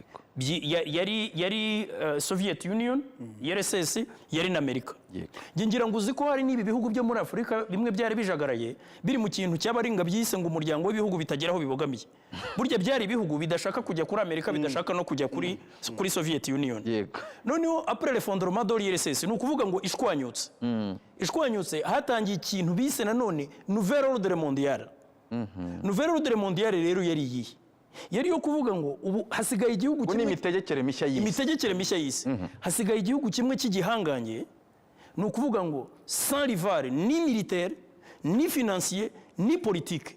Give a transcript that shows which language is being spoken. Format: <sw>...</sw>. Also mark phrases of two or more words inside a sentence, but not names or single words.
<rw>Yari Soviet Union, RSS, yari na Amerika. Ngira ngo uzi ko hari n'ibi bihugu byo muri Afrika bimwe byari bijagaraye biri mu kintu cy'abaringa byise ngo umuryango w'ibihugu bitageraho bibogamiye. Burya byari ibihugu bidashaka kujya kuri Amerika, bidashaka no kujya kuri Soviet Union. Noneho</rw> <fr>après l'effondrement de l'RSS</fr> <rw>ni ukuvuga ngo ishwanyutse hatangiye ikintu bise nanone</rw> <fr>Nouvelle Ordre Mondiale. Nouvelle Ordre Mondiale</fr> <rw>rero yari yihe yari yo kuvuga ngo ubu hasigaye igihugu kimwe imitegekere mishya y'isi hasigaye igihugu kimwe cy'igihanganye ni ukuvuga ngo</rw> <fr>sans rival</fr> <rw>ni militaire ni financier ni politique</rw>